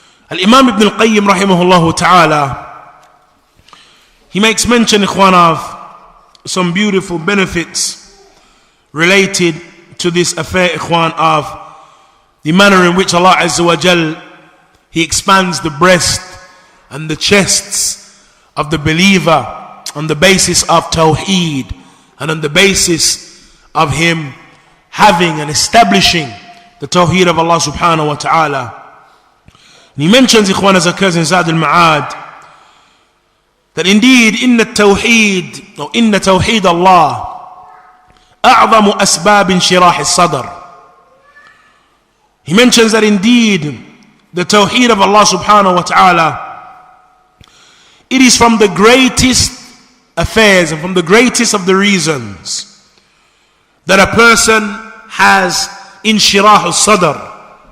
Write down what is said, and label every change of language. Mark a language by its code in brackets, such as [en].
[en] Al-Imam Ibn al-Qayyim rahimahullah ta'ala, he makes mention, ikhwan, of some beautiful benefits related to this affair, ikhwan, of the manner in which Allah Azza wa Jal, He expands the breast and the chests of the believer on the basis of Tawheed and on the basis of him having and establishing the Tawheed of Allah subhanahu wa ta'ala. And he mentions, ikhwan, as occurs in Zad al-Ma'ad, that indeed inna Tawheed, or [ar] inna Tawheed Allah, أعظم أسباب انشراح الصدر. [en] He mentions that indeed the Tawheed of Allah subhanahu wa ta'ala, it is from the greatest affairs and from the greatest of the reasons that a person has inshirah al-sadr.